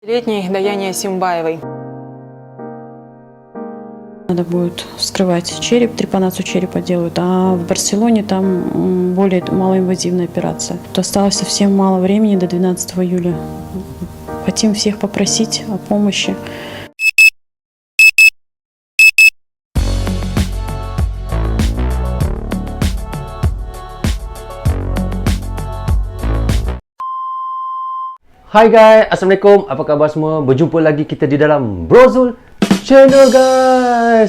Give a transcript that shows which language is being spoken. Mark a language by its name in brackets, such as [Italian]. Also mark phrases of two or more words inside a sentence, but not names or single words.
[Russian] Летний Даяне Симбаевой. Надо будет вскрывать череп, трепанацию черепа делают, а в Барселоне там более малоинвазивная операция. Тут осталось совсем мало времени до 12 июля. Хотим всех попросить о помощи. [Malay] Hai guys, Assalamualaikum. Apa khabar semua? Berjumpa lagi kita di dalam Brozul Channel guys.